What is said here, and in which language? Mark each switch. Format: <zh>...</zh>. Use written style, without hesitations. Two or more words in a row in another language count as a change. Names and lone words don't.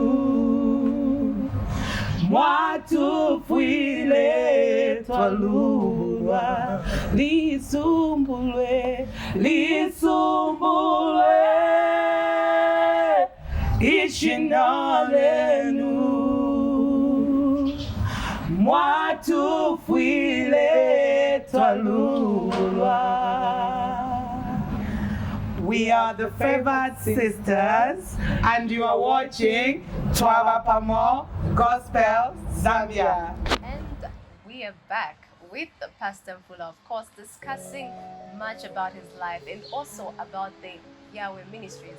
<bem>mwatufwile twalulwa lisumbulwe ishina lenu mwatufwile twalulwa.</bem> <en>We are the Favored Sisters, and you are watching Twaba Pamo Gospel Zambia. And we are back with Pastor Mfula, of course, discussing much about his life and also about the Yahweh Ministries.</en>